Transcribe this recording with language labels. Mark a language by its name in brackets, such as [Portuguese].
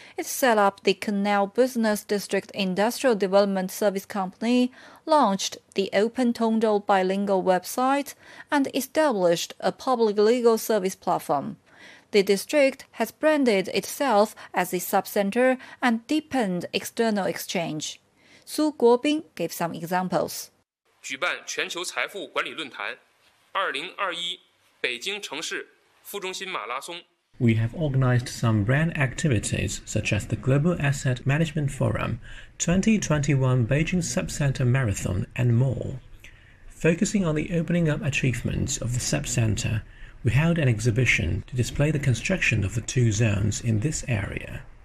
[English] It set up the Canal Business District Industrial Development Service Company, launched the Open Tongzhou Bilingual website, and established a public legal service platform. The district has branded itself as a subcenter and deepened external exchange. Su Guobing gave some examples. [Chinese] 举办全球财富管理论坛2021北京城市副中心马拉松。 [English] We have organized some brand activities such as the Global Asset Management Forum, 2021 Beijing Subcenter Marathon, and more. Focusing on the opening up achievements of the subcenter,We held an exhibition to display the construction of the two zones in this area.